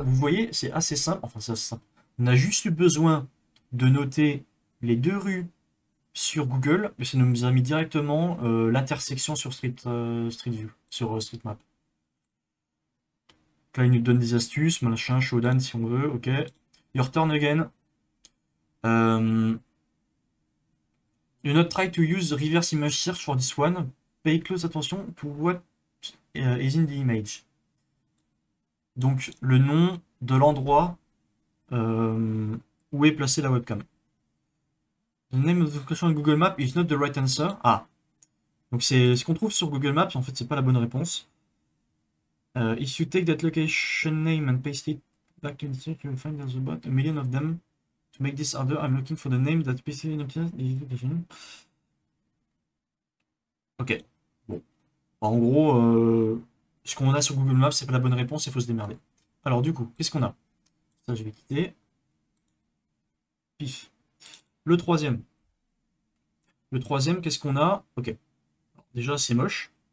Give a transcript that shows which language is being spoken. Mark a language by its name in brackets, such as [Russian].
[French] Vous voyez, c'est assez simple. Enfin, c'est assez simple. On a juste eu besoin de noter les deux rues sur Google, et ça nous a mis directement l'intersection sur Street View, sur Street Map. Donc là, il nous donne des astuces, machin, showdown si on veut, ok. [English] Your turn again. Do not try to use the reverse image search for this one. Pay close attention to what is in the image. [French] Donc le nom de l'endroit où est placée la webcam. [English] The name of the location on Google Maps is not the right answer. [French] Ah, donc c'est ce qu'on trouve sur Google Maps, en fait c'est pas la bonne réponse. If you take that location name and paste it back to the search, you will find there's about a million of them. To make this harder, I'm looking for the name that PC location. Ok. Bon. En gros, ce qu'on a sur Google Maps, c'est pas la bonne réponse, il faut se démerder. Alors du coup, qu'est-ce qu'on a? Ça, je vais quitter. Pif. Le troisième. Le troisième, qu'est-ce qu'on a? Ok. Alors, déjà, c'est moche.